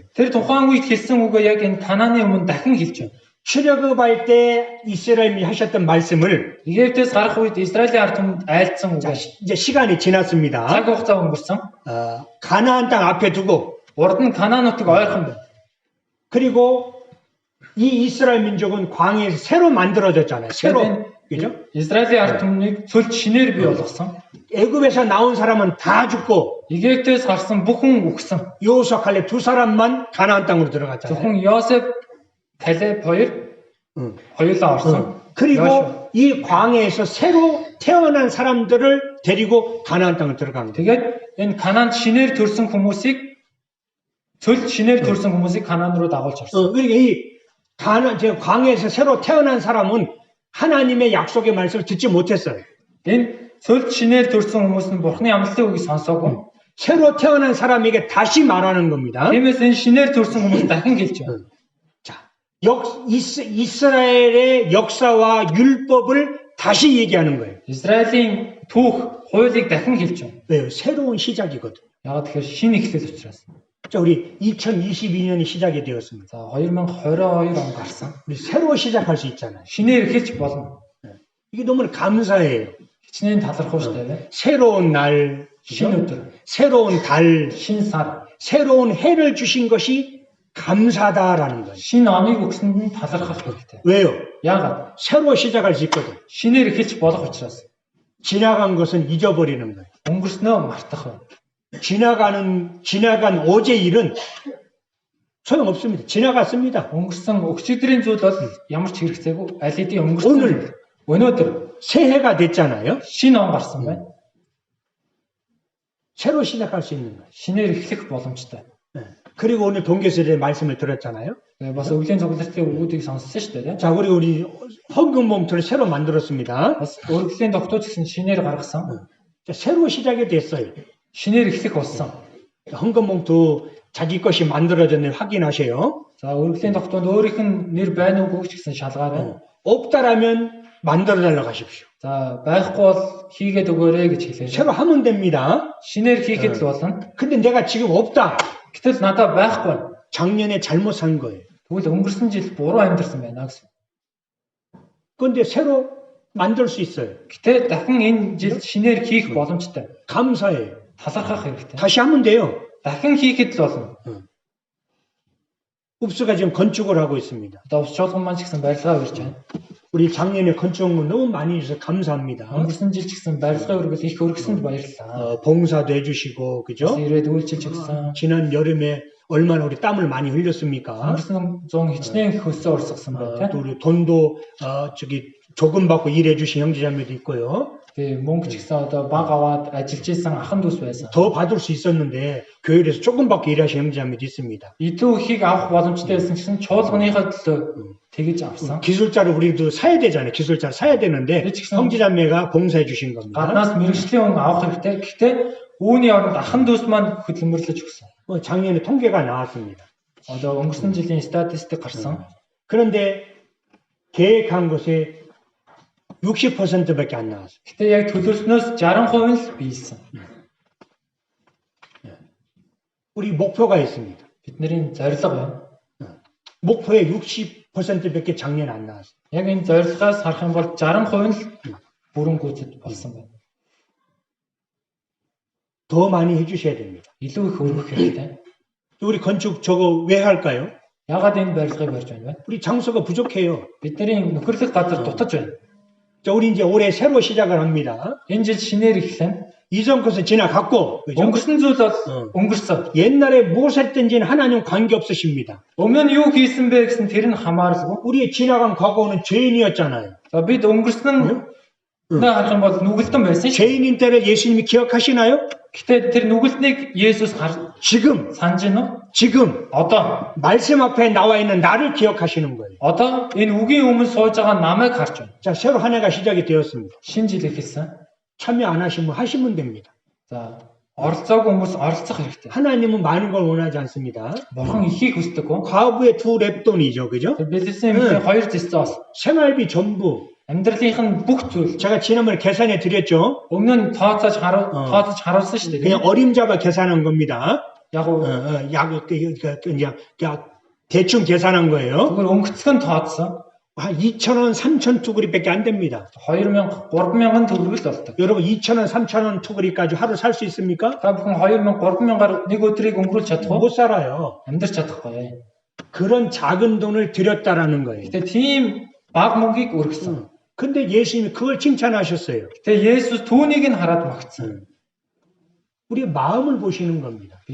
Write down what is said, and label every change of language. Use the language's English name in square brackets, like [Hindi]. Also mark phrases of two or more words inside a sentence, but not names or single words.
[Mongolian] Тэр тухайн үед хэлсэн үгээ яг энэ Канааны өмнө дахин хэлж байна. [Korean] 출애굽할 때 이스라엘이 하셨던 말씀을 [Mongolian] Египтээс гарах үед Израилийн ард түмэнд айлцсан [Korean] 자, [Mongolian] үгээ. [Korean] 이제 시간이 지났습니다. [Mongolian] Цаг хугацаа өнгөрсөн. [Korean] 가나안 땅 앞에 두고 [Mongolian] Урд нь Канаан нутаг ойрхон байна. [Korean] 그리고 이 이스라엘 민족은 광야에서 새로 만들어졌잖아요. 새로. 그죠? [Mongolian] Израилийн ард түмнийг цөлд шинээр бий болгосон. [Korean] 애굽에서 나온 사람은 다 죽고 [Mongolian] Египтээс гарсан бүхэн үхсэн. [Korean] 여호수아 칼렙 두 사람만 가나안 땅으로 들어갔잖아요. [Mongolian] Зөвхөн Йосеф, Калеб хоёр хоёулаа орсон. [Korean] 그리고 이 광야에서 새로 태어난 사람들을 데리고 가나안 땅을 들어간 거예요. [Mongolian] Тэгээд энэ Канаанд шинээр төрсэн хүмүүсийг цөлд шинээр төрсэн хүмүүсийг Канаан руу дагуулж орсон. [Korean] 그러니까 이 광야에서 새로 태어난 사람은 하나님의 약속의 말씀을 듣지 못했어요. [Mongolian] Энэ цөлд шинээр төрсэн хүмүүс нь Бурхны амлалтын үгийг сонсоогүй. [Korean] 새로 태어난 사람에게 다시 말하는 겁니다. [Mongolian] Тиймээс энэ шинээр төрсэн хүмүүс дахин хэлж байна. [Korean] 자, 이스라엘의 역사와 율법을 다시 얘기하는 거예요. [Mongolian] Израилийн түүх, хуулийг дахин хэлж байна. [Korean] 왜요? 새로운 시작이거든. [Mongolian] Яагаад тэгэхээр шинэ эхлэл учраас. [Korean] 자, 우리 2022년이 시작이 되었습니다. [Mongolian] За 2022 он гарсан. [Korean] 우리 새로 시작할 수 있잖아요. [Mongolian] Шинээр эхэлж болно. [Korean] 이게 너무 감사해요. [Mongolian] Хичнээн талархав шүү дээ. [Korean] 새로운 날, [Mongolian] Шинэ өдөр, [Korean] 새로운 달, [Mongolian] шинэ сар, [Korean] 새로운 해를 주신 것이 감사다라는 거예요. [Mongolian] шинэ оныг өгсөнд нь талархах хэрэгтэй. [Korean] 왜요? [Mongolian] Яагаад? [Korean] 새로 시작할 수 있거든. [Mongolian] Шинээр эхэлж болох учраас. [Korean] 지나간 것은 잊어버리는 거예요. [Mongolian] Өнгөрснөө мартах байна. [Korean] 지나간 어제 일은 소용없습니다. 지나갔습니다. [Mongolian] Өнгөрсөн өчигдрийн зүйл бол ямар ч хэрэгцээгүй. Аль хэдийн өнгөрсөн [Korean] 오늘 [Mongolian] өнөөдөр [Korean] 새해가 됐잖아요. [Mongolian] шинэ он гарсан байна. [Korean] 새로 시작할 수 있는 거예요. [Mongolian] Шинээр эхлэх боломжтой. [Korean] 그리고 오늘 동계설의 말씀을 들었잖아요. [Mongolian] Тэгээ бас өвлийн цуглалтын өгүүдийг сонссон шүү дээ. [Korean] 자, 그리고 우리 헌금 봉투를 새로 만들었습니다. [Mongolian] Бас өргөдлийн тогтооч гэсэн шинээр гаргасан. [Korean] 자, 새로 시작이 됐어요. [Mongolian] Шинээр эхлэх болсон. [Korean] 헌금 봉투 자기 것이 만들어졌는지 확인하세요. [Mongolian] За өргөдлийн тогтоонд өөрийнх нь нэр байна уугүй ч гэсэн шалгаарай. [Korean] 없다라면 만들어 달라고 하십시오. [Mongolian] За байхгүй бол хийгээд өгөөрэй гэж хэлээ. [Korean] 새로 하면 됩니다. [Mongolian] Шинээр хийхэд л болно. [Korean] 근데 내가 지금 없다. [Mongolian] Гэтэл надад байхгүй байна. [Korean] 작년에 잘못 산 거예요. [Mongolian] Тэгвэл өнгөрсөн жил буруу амьдэрсэн байна гэсэн. [Korean] 근데 새로 만들 수 있어요. [Mongolian] Гэтэ дахин энэ жил шинээр хийх боломжтой. [Korean] 감사해요. [Mongolian] Талархах хэрэгтэй. [Korean] 다시 하면 돼요. [Mongolian] Дахин хийхэд л болно. [Korean] 읍수가 지금 건축을 하고 있습니다. [Mongolian] Одоо ус чуулган маань ч гэсэн барилгаа өрж байна. [Korean] 우리 작년에 건축물 너무 많이 해주셔서 감사합니다. [Mongolian] Өнгөрсөн жил ч гэсэн барилгаа өргөл их өргөсөнд баярлалаа. [Korean] 봉사도 해주시고, [Mongolian] Бас [Korean] 그죠? [Mongolian] ирээд үйлчилж өгсөн. [Korean] 지난 여름에 얼마나 우리 땀을 많이 흘렸습니까? [Mongolian] Өнгөрсөн 100 хичнээн хөлсөө урсгасан байна. [Korean] 또 우리 돈도 조금 받고 일해주신 형제자매도 있고요. [Mongolian] Тэгээ мөнгө ч гэсэн одоо баг аваад ажиллаж исэн ахан дүүс байсан. [Korean] 더 받을 수 있었는데 교회에서 조금 받고 일하신 형제자매도 있습니다. [Mongolian] Илүү ихийг авах боломжтой байсан гэсэн чуулганыхаа төлөө тэгэж авсан. [Korean] 기술자를 우리도 사야 되잖아요. 기술자를 사야 되는데 형제자매가 봉사해 주신 겁니다. [Mongolian] Гаднаас мэрэгжлийн хүн авах хэрэгтэй. Гэхдээ үүний оронд ахан дүүс маань хөдөлмөрлөж өгсөн. [Korean] 작년에 통계가 나왔습니다. [Mongolian] Одоо өнгөрсөн жилийн статистик гарсан. [Korean] 그런데 계획한 것에 60%밖에 안 나왔어요. [Mongolian] Гэтэ яг төлөвлснөөс 60% л биелсэн. [Korean] 우리 목표가 있습니다. [Mongolian] Бидний зорилго байна. [Korean] 목표의 60%밖에 작년에 안 나왔어요. [Mongolian] Яг энэ зорилгоос харах юм бол 60% л бүрэн гүйцэд болсон байна. [Korean] 더 많이 해주셔야 됩니다. [Mongolian] илүү их өргөх хэрэгтэй. [Korean] 우리 건축 저거 왜 할까요? [Mongolian] Яагаад энэ барилгыг барьж байна вэ? [Korean] 우리 장소가 부족해요. [Mongolian] Бидний нөхөрлөх газар дутаж байна. [Korean] 자, 우리 이제 올해 새로 시작을 합니다. [Mongolian] Энэ жил шинээр эхлэн [Korean] 이전 것은 지나갔고, 그죠? [Mongolian] өнгөрсөн зүйл бол өнгөрсөн. [Korean] 옛날에 무엇을 했든지는 하나님 관계 없으십니다. [Mongolian] Өмнө нь юу хийсэн бэ гэсэн тэр нь хамааралгүй. [Korean] 우리의 지나간 과거는 죄인이었잖아요. [Mongolian] За бид өнгөрсөн нь харах юм бол нүгэлтэн байсан шүү. [Korean] 죄인인 때를 예수님이 기억하시나요? [Mongolian] Гэтэ тэр нүгэлтнийг Есүс [Korean] 지금, [Mongolian] санаж байна уу? [Korean] 지금 [Mongolian] Одоо [Korean] 말씀 앞에 나와 있는 나를 기억하시는 거예요. [Mongolian] одоо энэ үгийн өмнө сууж байгаа намайг харж байна. [Korean] 자, 새로 한 해가 시작이 되었습니다. [Mongolian] Шинэ жил эхэлсэн. [Korean] 참여 안 하시면 하시면 됩니다. [Mongolian] За оролцоогүй хүмүүс оролцох хэрэгтэй. [Korean] 하나님은 많은 걸 원하지 않습니다. [Mongolian] Бурхан ихийг хүсдэггүй. [Korean] 과부의 2 랩돈이죠, 그죠? [Mongolian] Тэр бэлэлсэн юмны 2 зэцээс [Korean] 생활비 전부. [Mongolian] амьдралынх нь бүх зүйл [Korean] 제가 지난번에 계산해 드렸죠. [Mongolian] өмнө нь тооцоож харуулсан шүү дээ. [Korean] 그냥 어림잡아 계산한 겁니다. [Mongolian] Яг уу [Korean] 그냥 대충 계산한 거예요. [Mongolian] зүгээр өнгөцгөн тооцсон. [Korean] 한 2,000원, 3,000 투구리밖에 안 됩니다. [Mongolian] 2000, 3000 төгрөг л болдог. [Korean] 여러분 2,000원, 3,000원 투구리까지 하루 살 수 있습니까? [Mongolian] Та бүхэн 2000, 3000-аар нэг өдрийг өнгөрүүлж чадах уу? [Korean] 못 살아요. [Mongolian] Амьдарч чадахгүй. [Korean] 그런 작은 돈을 드렸다라는 거예요. [Mongolian] Гэтэ тийм бага мөнгийг өргөсөн. [Korean] 근데 예수님이 그걸 칭찬하셨어요. [Mongolian] Гэтэ Есүс түүнийг нь хараад магтсан. [Korean] 우리의 마음을 보시는 겁니다.